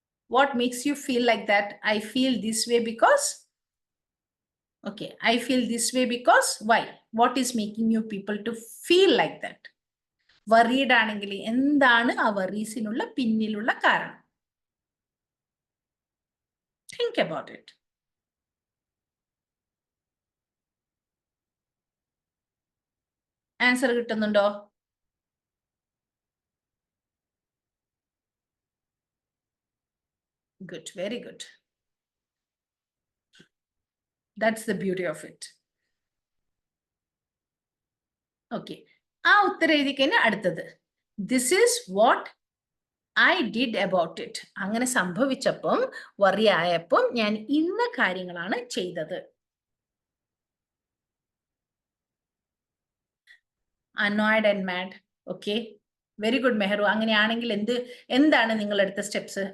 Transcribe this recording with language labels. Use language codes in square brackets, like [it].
[en] What makes you feel like that? I feel this way because? Okay, I feel this way because? Why? What is making you people to feel like that? [ml] Worried ആണെങ്കിൽ എന്താണ് ആ worriesനുള്ള പിന്നിലുള്ള കാരണം? [en] Think about it. [ml] Answer കിട്ടുന്നുണ്ടോ? [en] Good, very good. That's the beauty of it. [ml] Okay. ആ ഉത്തരം എഴുതിക്കഴിഞ്ഞ അടുത്തത്. [en] This is what I did about it. [ml] അങ്ങനെ സംഭവിച്ചപ്പം worry ആയപ്പം ഞാൻ ഇന്ന കാര്യങ്ങളാണ് ചെയ്തത്. [en] Annoyed and mad. Okay. [ml] Very good Mehru. അങ്ങനെയാണെങ്കിൽ എന്താണ് നിങ്ങൾ എടുത്ത സ്റ്റെപ്സ്?